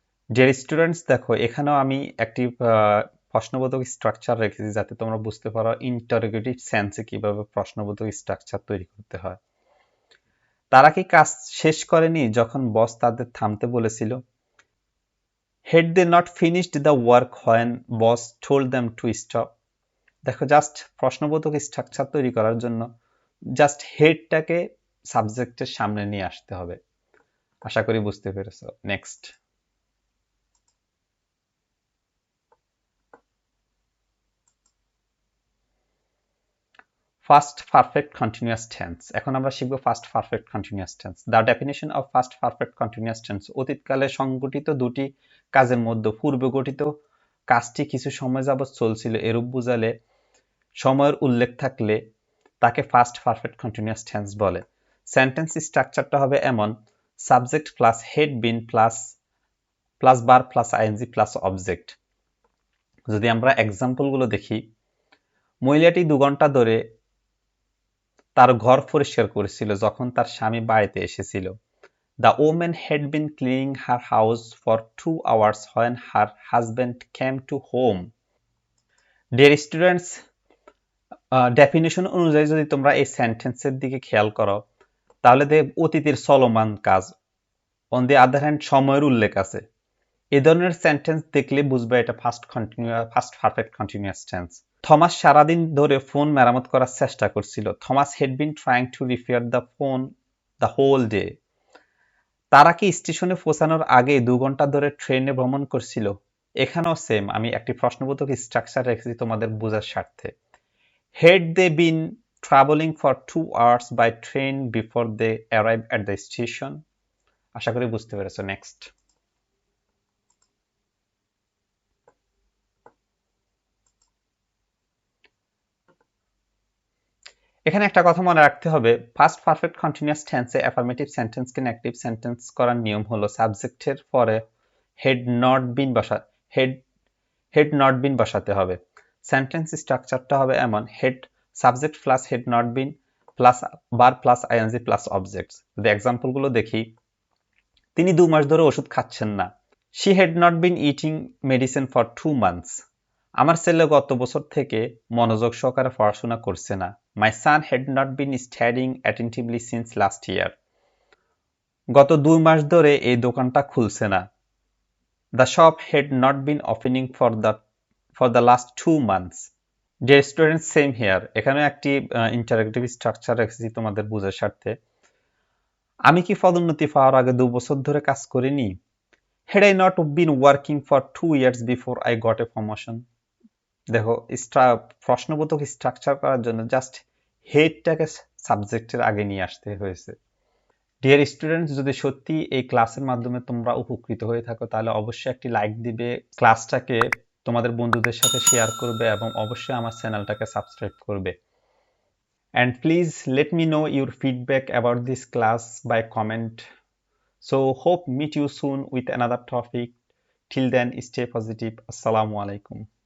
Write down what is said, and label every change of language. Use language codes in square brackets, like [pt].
[bn] Dear students, দেখো এখানেও আমি একটি প্রশ্নবোধক স্ট্রাকচার রেখেছি যাতে তোমরা বুঝতে পারো ইন্টারোগেটিভ সেন্সে কিভাবে প্রশ্নবোধক স্ট্রাকচার তৈরি করতে হয়। তারা কি কাজ শেষ করেনি যখন বস তাদের থামতে বলেছিল? [en] Had they not finished the work when boss told them to stop? [bn] দেখো, জাস্ট প্রশ্নবোধক স্ট্রাকচার তৈরি করার জন্য জাস্ট হেডটাকে সাবজেক্টের সামনে নিয়ে আসতে হবে। আশা করি বুঝতে পেরেছো। Next, first perfect continuous tense. এখন আমরা শিখব first perfect continuous tense. [en] the definition of first perfect continuous tense: [bn] অতীতকালে সংঘটিত দুটি কাজের মধ্যে পূর্বে গঠিত কাজটি কিছু সময় যাবৎ চলছিল এরূপ বুঝালে সময়ের উল্লেখ থাকলে তাকে ফার্স্ট পারফেক্ট কন্টিনিউয়াস টেন্স বলে। সেন্টেন্স স্ট্রাকচারটা হবে এমন: subject plus had been plus plus bar plus ING plus object. যদি আমরা এক্সাম্পলগুলো দেখি, মহিলাটি 2 ঘন্টা ধরে তার ঘর পরিষ্কার করেছিল যখন তার স্বামী বাড়িতে এসেছিল। [en] The woman had been cleaning her house for 2 hours when her husband came to home. Dear students, [bn] definition অনুযায়ী যদি তোমরা এই সেন্টেন্সের দিকে খেয়াল করো তাহলে অতীতের চলমান কাজ, [en] on the other hand [bn] সময়ের উল্লেখ আছে। এই ধরনের সেন্টেন্স দেখলে বুঝবে এটা first perfect continuous tense. Thomas সারাদিন ধরে ফোন মেরামত করার চেষ্টা করছিল। [en] Thomas had been trying to repair the phone the whole day. [bn] তারা কি স্টেশনে পৌঁছানোর আগে 2 ঘন্টা ধরে ট্রেনে ভ্রমণ করছিল? এখানেও সেম, আমি একটি প্রশ্নবোধক স্ট্রাকচার রেখেছি তোমাদের বোঝার স্বার্থে। [en] Had they been traveling for 2 hours by train before they arrived at the station? [bn] আশা করি বুঝতে পেরেছো। নেক্সট, এখানে একটা কথা মনে রাখতে হবে, ফার্স্ট পারফেক্ট কন্টিনিউয়াস টেন্সে অ্যাফার্মেটিভ সেন্টেন্সকে নেগেটিভ সেন্টেন্স করার নিয়ম হলো সাবজেক্টের পরে head not been head not been বসাতে হবে। সেন্টেন্স স্ট্রাকচারটা হবে এমন: head subject plus had not been plus bar plus ING plus objects. যদি এক্সাম্পলগুলো দেখি, তিনি 2 মাস ধরে ওষুধ খাচ্ছেন না। [en] She had not been eating medicine for 2 months. [bn] আমার ছেলে গত বছর থেকে মনোযোগ সহকারে পড়াশোনা করছে না। [en] My son had not been studying attentively since last year. [bn] গত 2 মাস ধরে এই দোকানটা খুলছে না। [en] The shop had not been opening for the last 2 months. Dear students, same here. [bn] এখানে একটি ইন্টারেক্টিভ স্ট্রাকচার রেখেছি তোমাদের বোঝার স্বার্থে। আমি কি পদোন্নতি পাওয়ার আগে 2 বছর ধরে কাজ করিনি? [en] Had I not been working for 2 years before I got a promotion? [bn] দেখো, প্রশ্নবোধক স্ট্রাকচার করার জন্য জাস্ট হেডটাকে সাবজেক্টের আগে নিয়ে আসতে হয়েছে। ডিয়ার স্টুডেন্টস, যদি সত্যি এই ক্লাসের মাধ্যমে তোমরা উপকৃত হয়ে থাকো তাহলে অবশ্যই একটি লাইক দিবে, ক্লাসটাকে তোমাদের বন্ধুদের সাথে শেয়ার করবে এবং অবশ্যই আমার চ্যানেলটাকে সাবস্ক্রাইব করবে। [en] And please let me know your feedback about this class by comment. So hope meet you soon with another topic. Till then, stay positive. Assalamu alaikum.